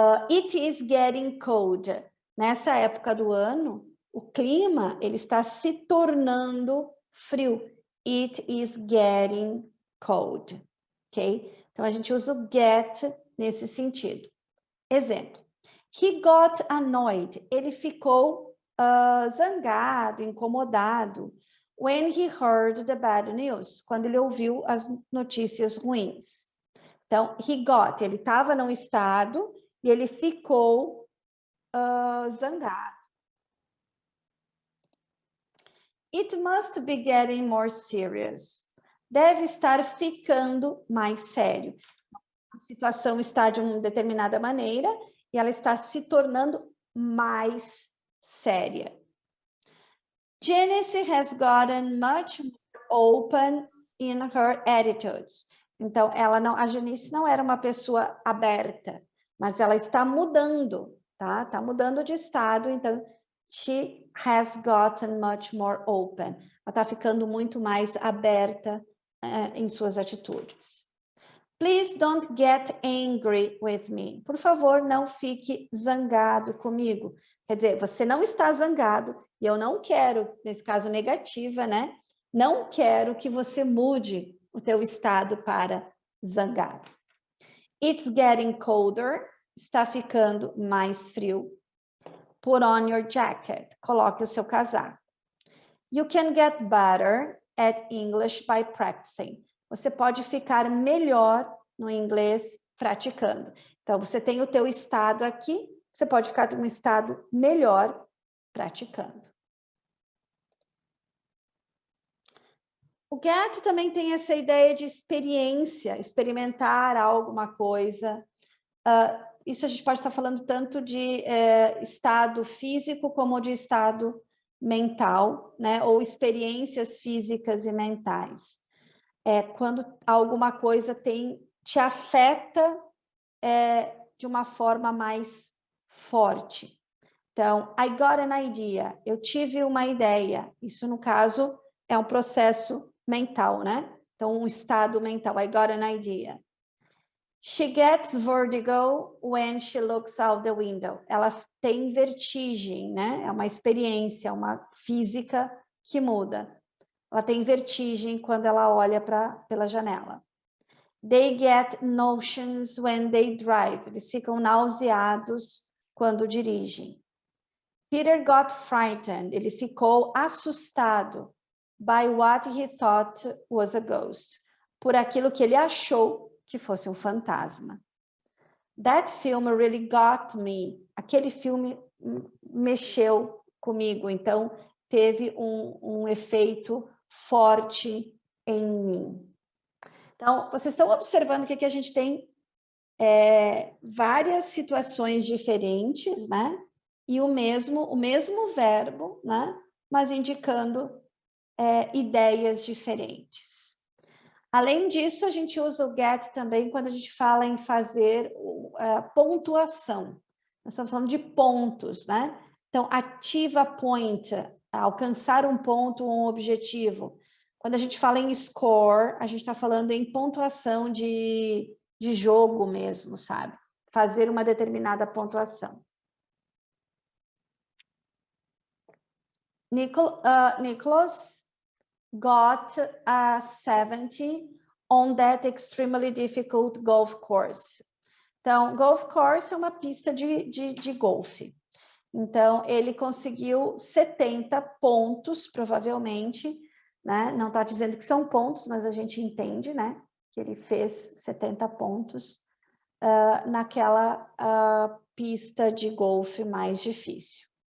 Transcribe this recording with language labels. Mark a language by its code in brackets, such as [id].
[en] It is getting cold. [pt] Nessa época do ano, o clima ele está se tornando frio. [en] It is getting cold. Ok? [pt] Então, a gente usa o get nesse sentido. Exemplo. [en] He got annoyed. [pt] Ele ficou zangado, incomodado. [en] When he heard the bad news. [pt] Quando ele ouviu as notícias ruins. Então, [en] he got. [pt] Ele estava num estado e ele ficou zangado. [en] It must be getting more serious. [pt] Deve estar ficando mais sério. A situação está de uma determinada maneira e ela está se tornando mais séria. [en] Janice has gotten much more open in her attitudes. [pt] Então, a Janice não era uma pessoa aberta, mas ela está mudando, tá? Está mudando de estado, então, [en] she has gotten much more open. [pt] Ela está ficando muito mais aberta em suas atitudes. [en] Please don't get angry with me. [pt] Por favor, não fique zangado comigo. Quer dizer, você não está zangado e eu não quero, nesse caso negativa, né? Não quero que você mude o teu estado para zangado. [en] It's getting colder. [pt] Está ficando mais frio. [en] Put on your jacket. [pt] Coloque o seu casaco. [en] You can get better at English by practicing. [pt] Você pode ficar melhor no inglês praticando. Então, você tem o teu estado aqui, você pode ficar em um estado melhor praticando. O get também tem essa ideia de experiência, experimentar alguma coisa. Isso a gente pode estar falando tanto de estado físico como de estado mental, né? Ou experiências físicas e mentais. Quando alguma coisa te afeta de uma forma mais forte. Então, [en] I got an idea. [pt] Eu tive uma ideia. Isso, no caso, é um processo mental, né? Então, um estado mental. [en] I got an idea. She gets vertigo when she looks out the window. [pt] Ela tem vertigem, né? É uma experiência, uma física que muda. Ela tem vertigem quando ela olha pela janela. [en] They get notions when they drive. [pt] Eles ficam nauseados quando dirigem. [en] Peter got frightened. [pt] Ele ficou assustado [en] by what he thought was a ghost. [pt] Por aquilo que ele achou que fosse um fantasma. [en] That film really got me. [pt] Aquele filme mexeu comigo. Então, teve um efeito forte em mim. Então, vocês estão observando que aqui a gente tem várias situações diferentes, né? E o mesmo verbo, né? Mas indicando ideias diferentes. Além disso, a gente usa o get também quando a gente fala em fazer pontuação. Nós estamos falando de pontos, né? Então, ativa point, alcançar um ponto ou um objetivo. Quando a gente fala em score, a gente está falando em pontuação de jogo mesmo, sabe? Fazer uma determinada pontuação. [en] Nicholas got a 70 on that extremely difficult golf course. [pt] Então, golf course é uma pista de golfe. Então, ele conseguiu 70 pontos, provavelmente, né? Não está dizendo que são pontos, mas a gente entende, né? Que ele fez 70 pontos naquela pista de golfe mais difícil.